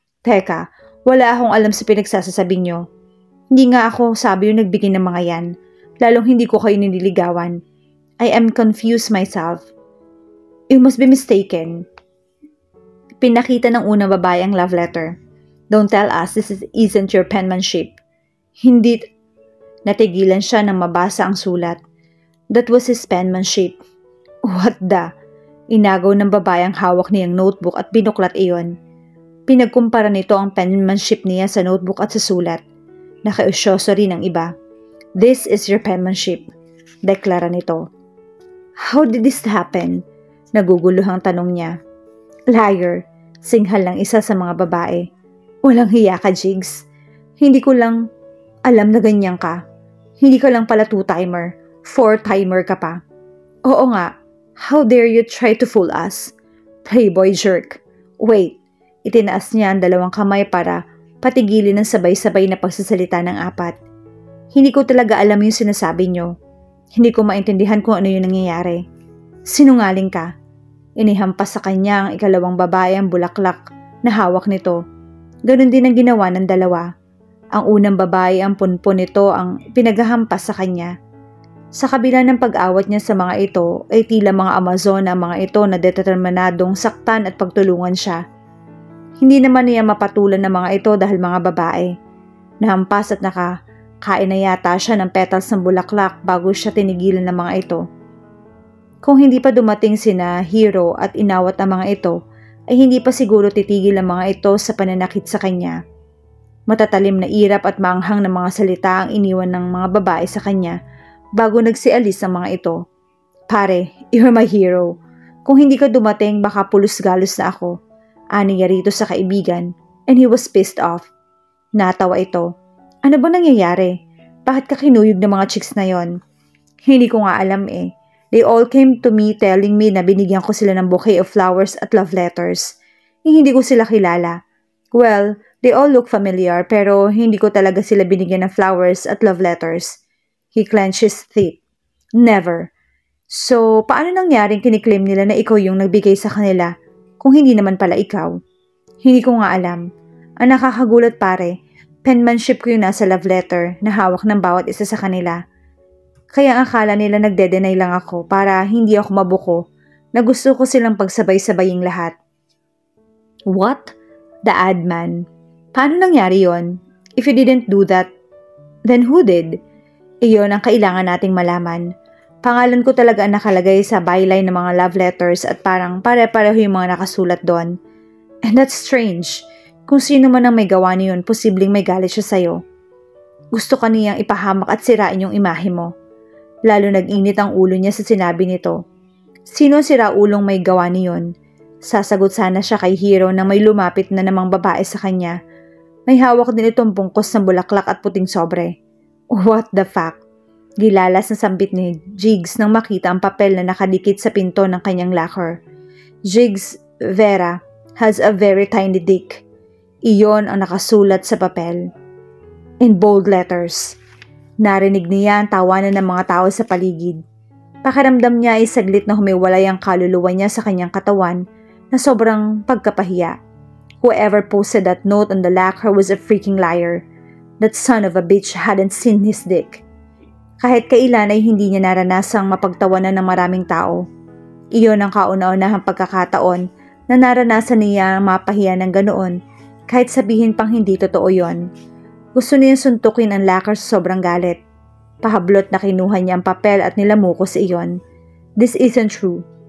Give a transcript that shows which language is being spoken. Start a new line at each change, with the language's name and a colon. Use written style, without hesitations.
Filipino: Teka, wala akong alam sa pinagsasasabi nyo. Hindi nga ako sabi yung nagbigay ng mga yan. Lalong hindi ko kayo nililigawan.
English: I am confused myself. You must be mistaken.
Filipino: Pinakita ng unang babae ang love letter.
English: Don't tell us isn't your penmanship.
Filipino: Hindi. Natigilan siya nang mabasa ang sulat.
English: That was his penmanship. What the?
Filipino: Inagaw ng babae ang hawak niyang notebook at binuklat iyon. Pinagkumpara nito ang penmanship niya sa notebook at sa sulat. Nakiusyoso rin ang iba.
English: This is your penmanship.
Filipino: Deklara nito.
English: How did this happen?
Filipino: Naguguluhang tanong niya.
English: Liar.
Filipino: Singhal ng isa sa mga babae. Walang hiya ka, Jigs. Hindi ko lang alam na ganyan ka. Hindi ka lang pala 2-timer. 4-timer ka pa. Oo nga.
English: How dare you try to fool us? Playboy jerk. Wait.
Filipino: Itinaas niya ang 2 kamay para patigilin ng sabay-sabay na pagsasalita ng 4. Hindi ko talaga alam yung sinasabi niyo. Hindi ko maintindihan kung ano yung nangyayari. Sinungaling ka. Inihampas sa kanya ang 2 babae ang bulaklak na hawak nito. Ganon din ang ginawa ng 2. Ang unang babae ang punpon nito ang pinaghahampas sa kanya. Sa kabila ng pag-awat niya sa mga ito ay tila mga Amazon ang mga ito na determinadong saktan at pagtulungan siya. Hindi naman niya mapatulan ng mga ito dahil mga babae. Nahampas at nakakain na yata siya ng petals ng bulaklak bago siya tinigilan ng mga ito. Kung hindi pa dumating sina Hero at inawat ang mga ito, ay hindi pa siguro titigil ang mga ito sa pananakit sa kanya. Matatalim na irap at maanghang na mga salita ang iniwan ng mga babae sa kanya bago nagsialis ang mga ito. Pare,
English: you're my hero.
Filipino: Kung hindi ka dumating, baka pulos-galos na ako. Ani niya rito sa kaibigan,
English: and he was pissed off.
Filipino: Natawa ito. Ano ba nangyayari? Bakit ka kinuyog ng mga chicks na yon? Hindi ko nga alam eh.
English: They all came to me telling me
Filipino: na binigyan ko sila ng
English: bouquet of flowers at love letters.
Filipino: Hindi ko sila kilala.
English: Well, they all look familiar
Filipino: pero hindi ko talaga sila binigyan ng flowers at love letters.
English: He clenched his teeth. Never.
Filipino: So, paano nangyaring kiniklaim nila na ikaw yung nagbigay sa kanila kung hindi naman pala ikaw? Hindi ko nga alam. Ang nakakagulat pare, penmanship ko yung nasa love letter na hawak ng bawat isa sa kanila. Kaya ang akala nila nagde-deny lang ako para hindi ako mabuko na gusto ko silang pagsabay-sabaying lahat.
English: What? The ad man.
Filipino: Paano nangyari yon?
English: If you didn't do that, then who did?
Filipino: Iyon ang kailangan nating malaman. Pangalan ko talaga ang nakalagay sa byline ng mga love letters at parang pare-pareho yung mga nakasulat doon.
English: And that's strange.
Filipino: Kung sino man ang may gawa niyon, posibleng may galit siya sa'yo. Gusto ka niyang ipahamak at sirain yung imahe mo. Lalo nag-init ang ulo niya sa sinabi nito. Sino sira ulong may gawa niyon? Sasagot sana siya kay Hero na may lumapit na namang babae sa kanya. May hawak din itong bungkos ng bulaklak at puting sobre.
English: What the fuck?
Filipino: Gilalas na sambit ni Jigs nang makita ang papel na nakadikit sa pinto ng kanyang locker.
English: Jigs Vera has a very tiny dick.
Filipino: Iyon ang nakasulat sa papel.
English: In bold letters.
Filipino: Narinig niya ang tawanan ng mga tao sa paligid. Pakiramdam niya ay saglit na humiwalay ang kaluluwa niya sa kanyang katawan na sobrang pagkapahiya.
English: Whoever posted that note on the locker was a freaking liar. That son of a bitch hadn't seen his dick.
Filipino: Kahit kailan ay hindi niya naranasang mapagtawanan ng maraming tao. Iyon ang kauna-unahang pagkakataon na naranasan niya mapahiya ng ganoon kahit sabihin pang hindi totoo yon. Gusto niyang suntukin ang locker sa sobrang galit. Pahablot na kinuha niya ang papel at nilamuko sa iyon.
English: This isn't true.